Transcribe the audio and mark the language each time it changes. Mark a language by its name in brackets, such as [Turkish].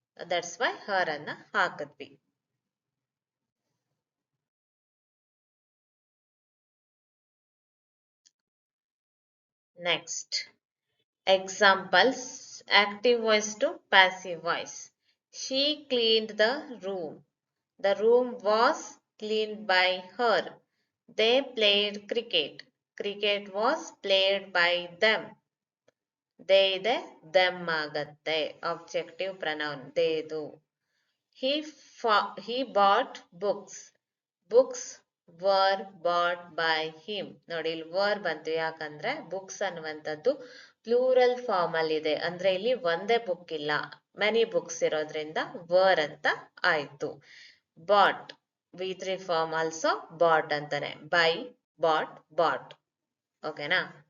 [Kannada] That's why ಹರ್ ಅನ್ನ ಹಾಕಿದ್ವಿ. [English] Next examples active voice to passive voice. She cleaned the room. The room was cleaned by her. They played cricket. Cricket was played by them. [Kannada] They ಇದೆ them ಆಗತ್ತೆ. [English] Objective pronoun ದೇದು. He bought books. Books were bought by him. [Kannada] ನೋಡಿ ಇಲ್ಲಿ var ಬಂತು. ಯಾಕಂದ್ರೆ books ಅನ್ನುವಂಥದ್ದು plural form ಅಲ್ಲಿ ಇದೆ. ಅಂದ್ರೆ ಇಲ್ಲಿ ಒಂದೇ ಬುಕ್ ಇಲ್ಲ, ಮೆನಿ ಬುಕ್ಸ್ ಇರೋದ್ರಿಂದ ವರ್ ಅಂತ ಆಯ್ತು. [English] Bought V3 form also bought ಅಂತಾನೆ. Buy, bought, bought. ಓಕೆನಾ?